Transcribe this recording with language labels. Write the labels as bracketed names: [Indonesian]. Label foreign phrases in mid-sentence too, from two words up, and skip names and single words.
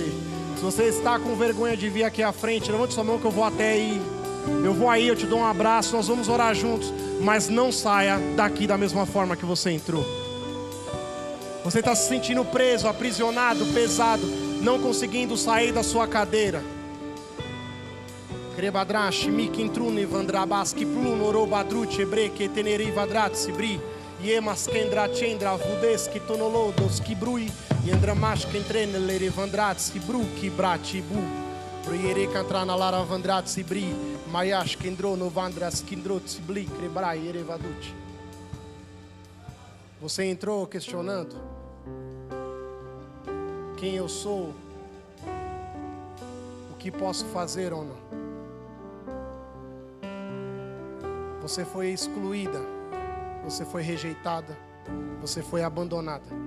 [Portuguese] Se você está com vergonha de vir aqui à frente, levante a sua mão que eu vou até aí. Eu vou aí, eu te dou um abraço, nós vamos orar juntos. Mas não saia daqui da mesma forma que você entrou. Você está se sentindo preso, aprisionado, pesado, não conseguindo sair da sua cadeira. Krebadrash, Mikintrune, Vandrabaski, Plunorobadrut, Ebreke, Teneri, Vadrat, Sibri, Yemas, Kendra, Chendra, Vudeski, Tonolodos, Kibrui, Yendramash, Kentrenele, Vandrat, Sibru, Kibrati, Bu, Proyere, Cantrana, Lara, Vandrat, Sibri, Mayash, Kendro, Novandras, Kindrot, Sibli, Krebrai, Erevadut. Você entrou questionando quem eu sou, o que posso fazer ou não. Você foi excluída, você foi rejeitada, você foi abandonada.